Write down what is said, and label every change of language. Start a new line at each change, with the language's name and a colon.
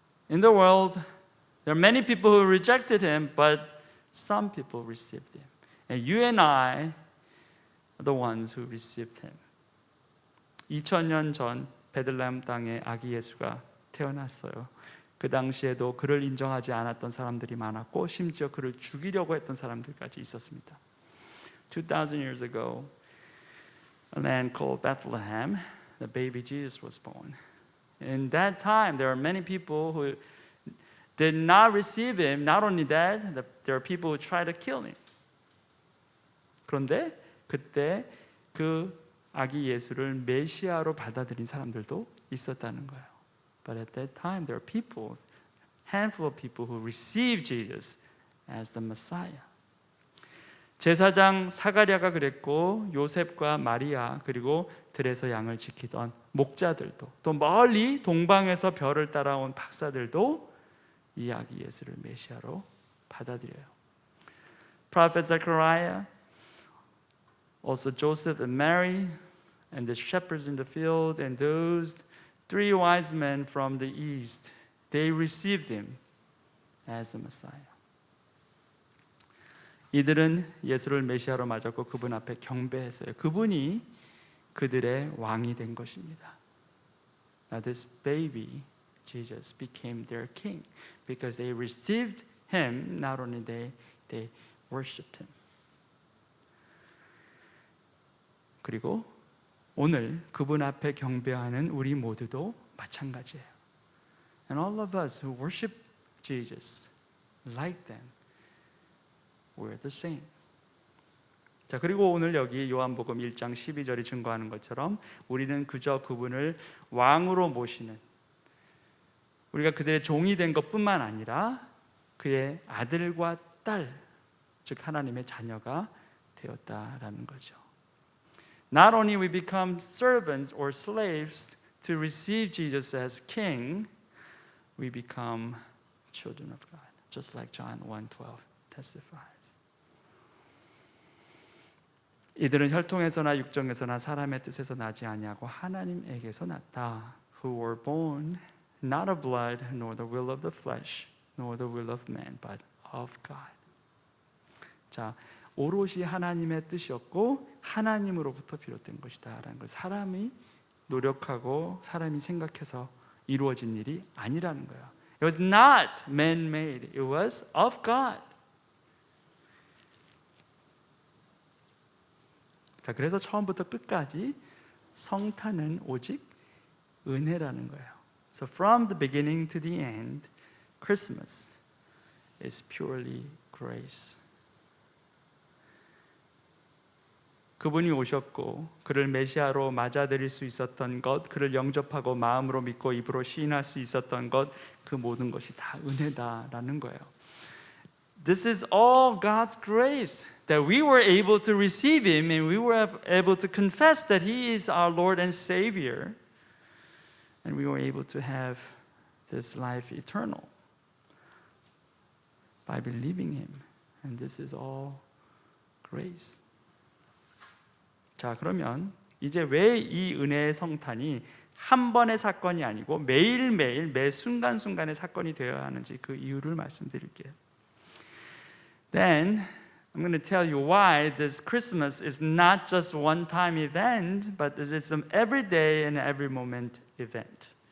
English: In the world, there are many people who rejected Him, but some people received Him. And you and I are the ones who received Him.
Korean: 2000년 전 베들레헴 땅에 아기 예수가 태어났어요. 그 당시에도 그를 인정하지 않았던 사람들이 많았고 심지어 그를 죽이려고 했던 사람들까지 있었습니다.
English: 2000 years ago, a land called Bethlehem, the baby Jesus was born. In that time, there were many people who did not receive Him. Not only that, there are people who tried to kill Him.
Korean: 그런데 그때 그 아기 예수를 메시아로 받아들인 사람들도 있었다는 거예요.
English: But at that time, there are people, handful of people who received Jesus as the Messiah.
Korean: 제사장 사가랴가 그랬고 요셉과 마리아 그리고 들에서 양을 지키던 목자들도 또 멀리 동방에서 별을 따라온 박사들도 이 아기 예수를 메시아로 받아들여요.
English: Prophet Zechariah, also Joseph and Mary, and the shepherds in the field, and those three wise men from the east, they received Him as the Messiah.
Korean: 이들은 예수를 메시아로 맞았고 그분 앞에 경배했어요. 그분이 그들의 왕이 된 것입니다.
English: Now this baby Jesus became their king because they received Him. Not only they worshipped Him.
Korean: 그리고 오늘 그분 앞에 경배하는 우리 모두도 마찬가지예요.
English: And all of us who worship Jesus like them, we're the same.
Korean: 자, 그리고 오늘 여기 요한복음 1장 12절이 증거하는 것처럼 우리는 그저 그분을 왕으로 모시는, 우리가 그들의 종이 된 것뿐만 아니라 그의 아들과 딸, 즉 하나님의 자녀가 되었다라는 거죠.
English: Not only we become servants or slaves to receive Jesus as King, we become children of God, just like John 1:12 testifies.
Korean: 이들은 혈통에서나 육정에서나 사람의 뜻에서 나지 아니하고 하나님에게서 났다.
English: Who were born not of blood, nor the will of the flesh, nor the will of man, but of God.
Korean: 자, 오롯이 하나님의 뜻이었고 하나님으로부터 비롯된 것이다라는 걸, 사람이 노력하고 사람이 생각해서 이루어진 일이 아니라는 거예요.
English: It was not man-made. It was of God.
Korean: 자, 그래서 처음부터 끝까지 성탄은 오직 은혜라는 거예요.
English: So from the beginning to the end, Christmas is purely grace.
Korean: 그분이 오셨고 그를 메시아로 맞아들일 수 있었던 것, 그를 영접하고 마음으로 믿고 입으로 시인할 수 있었던 것, 그 모든 것이 다 은혜다라는 거예요.
English: This is all God's grace that we were able to receive Him and we were able to confess that He is our Lord and Savior, and we were able to have this life eternal by believing Him. And this is all grace.
Korean: 자, 그러면 이제 왜 이 은혜의 성탄이 한 번의 사건이 아니고 매일매일 매 순간순간의 사건이 되어야 하는지 그 이유를 말씀드릴게요.
English: Then I'm going to tell you why this Christmas is not just one-time event, but it is an everyday and every moment event.